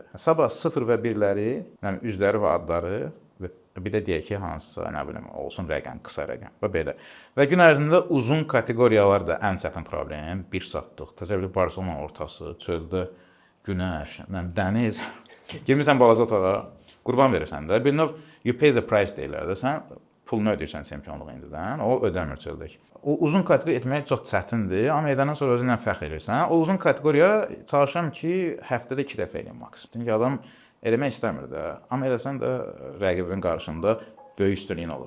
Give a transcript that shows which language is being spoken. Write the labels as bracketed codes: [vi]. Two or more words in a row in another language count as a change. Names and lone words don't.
[az] Sabah 0 və 1-ləri, yəni üzləri və adları və bir də deyək ki, hansısa, nə bilim, olsun rəqəm, qısa rəqəm və belə. Və gün ərzində uzun kateqoriyalar da ən çətin problem. 1 saatlıq, təsəvvür Barselona ortası, çöldə günəş, dəniz. Girmirsən balaca otağa, qurban verirsən də. Bir növ [en] you pay the price [az] deyirlər də. Sən pulunu ödəyirsən çempionluq indidən, o ödəmir çöldək. O uzun kateqoriya etmək çox çətindir, amma edəndən sonra özünlə fəxr edirsən. O uzun kateqoriya çalışıram ki, həftədə 2 dəfə eləyim maksimum. Çünki adam eləmək istəmir də, amma eləsən də rəqibin qarşısında böyük üstünlüyün olur.